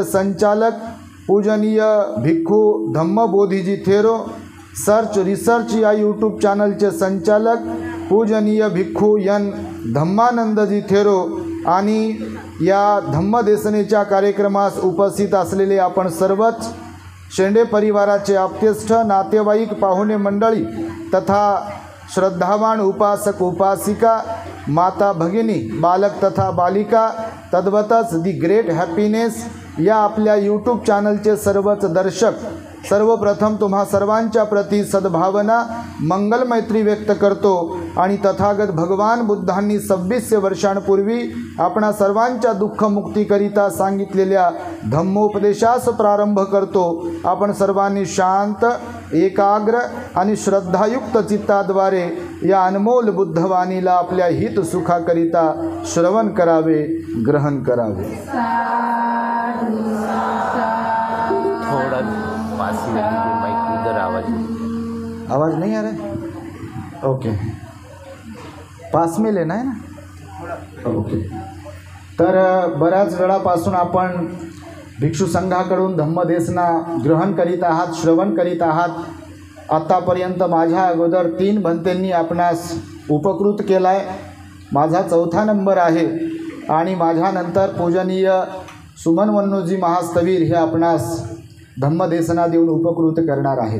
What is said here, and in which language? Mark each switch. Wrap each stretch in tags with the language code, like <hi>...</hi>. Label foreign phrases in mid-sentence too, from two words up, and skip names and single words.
<mr>संचालक पूजनीय भिक्खू धम्मबोधीजी थेरो, सर्च रिसर्च या यूट्यूब चॅनलचे संचालक पूजनीय भिक्खू एन धम्मानंदजी थेरो आणि या धम्मदेसनेच्या कार्यक्रमास उपस्थित असलेले आपण सर्वच शेंडे परिवाराचे आप्तेष्ट नातेवाईक पाहुणे मंडळी तथा श्रद्धावान उपासक उपासिका माता भगिनी बालक तथा बालिका तद्वतच दी ग्रेट हॅपीनेस या आपल्या यूट्यूब चॅनलचे सर्वच दर्शक सर्वप्रथम तुम्हा सर्वांच्या प्रती सद्भावना मंगल मैत्री व्यक्त करतो आणि तथागत भगवान बुद्धांनी 2600 वर्षांपूर्वी आपणा सर्वांच्या दुःखमुक्तीकरिता सांगितलेल्या धम्मोपदेशास प्रारंभ करतो। आपण सर्वांनी शांत, एकाग्र आणि श्रद्धायुक्त चित्ताद्वारे या अनमोल बुद्धवाणीला आपल्या हित सुखाकरिता श्रवण करावे, ग्रहण करावे।</mr> <hi>थोड़ा पास में माइक उधर आवाज़ नहीं आ रहा है? ओके, पास में लेना है ना? ओके।</hi> <mr>तर बऱ्याच वेळापासून आपण भिक्षू संघाकडून धम्मदेशना ग्रहण करीत आहात, श्रवण करीत आहात। आतापर्यंत माझ्या अगोदर 3 भंतेंनी आपणास उपकृत केला आहे। माझा 4था नंबर आहे आणि माझ्यानंतर पूजनीय सुमन वन्नोजी महास्तवीर हे आपणास धम्मदेशना देऊन उपकृत करणार आहेत।</mr>